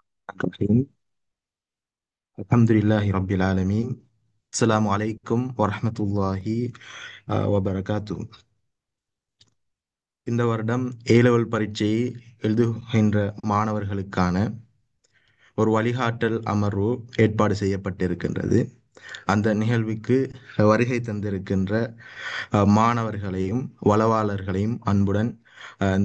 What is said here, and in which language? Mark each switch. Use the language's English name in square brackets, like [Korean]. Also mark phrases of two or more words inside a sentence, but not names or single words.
[Arabic] الرحيم الحمد لله رب العالمين السلام عليكم ورحمة الله وبركاته. [Tamil] இந்த வருடம் ஏலெவல் பரீட்சையை எழுதுகின்ற மாணவர்களுக்கான ஒரு வழிகாட்டல் அமர்வு ஏற்பாடு செய்யப்பட்டிருக்கின்றது. அந்த நிகழ்வுக்கு வருகை தந்திருக்கின்ற மாணவர்களையும் வளவாளர்களையும் அன்புடன் இந்த